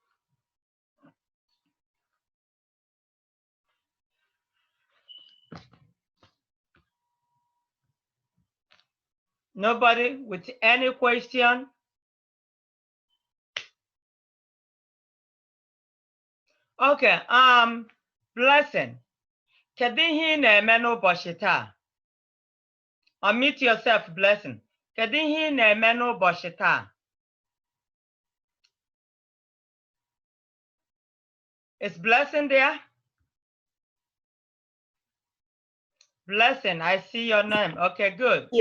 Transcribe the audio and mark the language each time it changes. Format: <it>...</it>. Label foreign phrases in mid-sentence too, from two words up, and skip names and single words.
<en>Nobody with any question? Okay, Blessing.</en> <ig>Kedu ihe ị na-eme n'ụbọchị taa?</ig> <en>Unmute yourself, Blessing.</en> <ig>Kedu ihe ị na-eme n'ụbọchị taa?</ig> <en>Is Blessing there? Blessing, I see your name. Okay, good. Yes.</en>